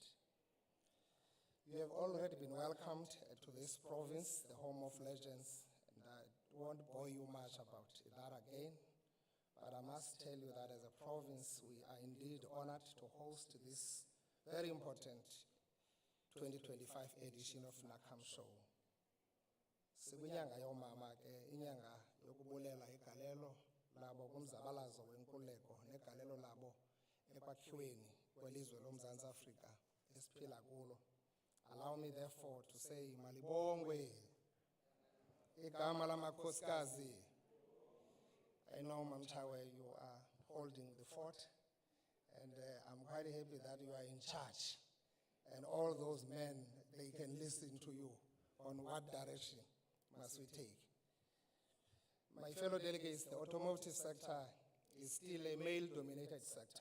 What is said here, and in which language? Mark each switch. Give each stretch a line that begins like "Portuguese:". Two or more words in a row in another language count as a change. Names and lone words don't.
English: You have already been welcomed to this province, the home of legends, and I won't bore you much about that again, but I must tell you that as a province, we are indeed honored to host this very important 2025 edition of NAACAM Show.
Xhosa: Sikunyanga yomama ke inyanga yokubulela igalelo labo kumzabalazo wenkululeko negalelo labo ekwakhiweni kwelizwe loMzantsi Afrika esiphila kulo.
English: Allow me therefore to say
Xhosa: malibongwe igama lamakhosikazi.
English: I know, Mamchawe, you are holding the fort, and I'm quite happy that you are in charge, and all those men, they can listen to you on what direction must we take. My fellow delegates, the automotive sector is still a male-dominated sector.